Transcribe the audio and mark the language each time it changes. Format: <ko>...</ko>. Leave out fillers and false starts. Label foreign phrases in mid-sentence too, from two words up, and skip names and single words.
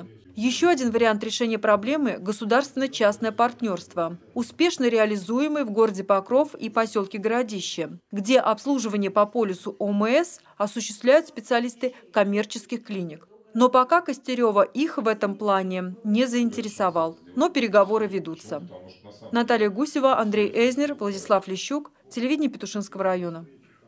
<ru>Еще один вариант решения проблемы – государственно-частное партнерство, успешно реализуемый в городе Покров и поселке Городище, где обслуживание по полису ОМС осуществляют специалисты коммерческих клиник. Но пока Костерево их в этом плане не заинтересовал, но переговоры ведутся. Наталья Гусева, Андрей Эзнер, Владислав Лещук, телевидение Петушинского района.</ru>